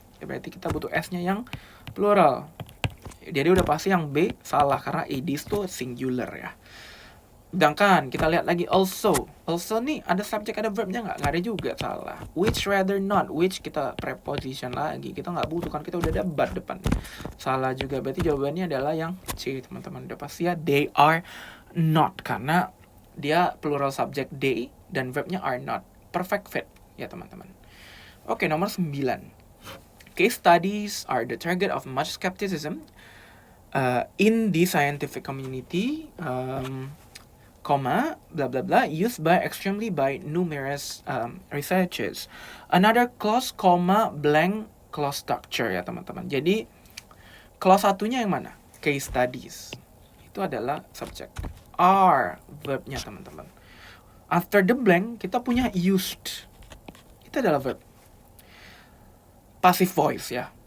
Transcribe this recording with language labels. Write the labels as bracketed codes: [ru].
[id] Ya, berarti kita butuh S-nya yang plural. Jadi udah pasti yang B salah karena it is tuh singular ya. Sedangkan kita lihat lagi also. Also nih ada subjek ada verbnya nggak? Nggak ada juga, salah. [en] Which rather not. [id] Which kita preposition lagi. Kita nggak butuh kan, kita udah ada but depan. Salah juga. Berarti jawabannya adalah yang C teman-teman. Udah pasti ya [en] they are not. [id] Karena dia plural subject they dan verbnya are not. [en] Perfect fit [id] ya teman-teman. Oke, nomor 9. [en] Case studies are the target of much skepticism in the scientific community. Comma, blah blah blah, used by extremely by numerous researchers. Another clause, comma, blank clause structure [id] ya teman-teman. Jadi clause satunya yang mana? Case studies. Itu adalah subject. Are verbnya teman-teman. After the blank kita punya used. Itu adalah verb. Passive voice ya.